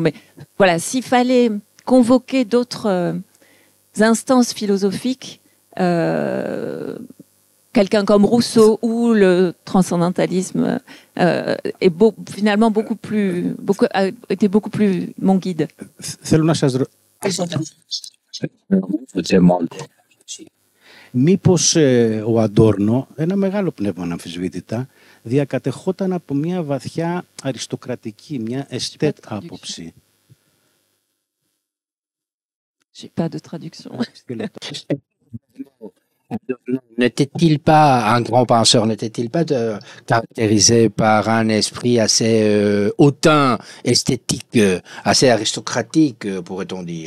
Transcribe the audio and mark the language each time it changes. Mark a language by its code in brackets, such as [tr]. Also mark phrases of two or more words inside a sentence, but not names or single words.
[fr] Mais voilà, s'il fallait convoquer d'autres instances philosophiques, quelqu'un comme Rousseau, où le transcendantalisme est finalement était beaucoup plus mon guide. [el] Θέλω να σας μήπως ο Αντόρνο, ένα μεγάλο πνεύμα αναμφισβήτητα, διακατεχόταν από μια βαθιά αριστοκρατική, μια εστέτ άποψη. [fr] J'ai pas de traduction. N'était-il pas un grand penseur, n'était-il pas caractérisé par un esprit assez hautain, esthétique, assez aristocratique, pourrait-on dire?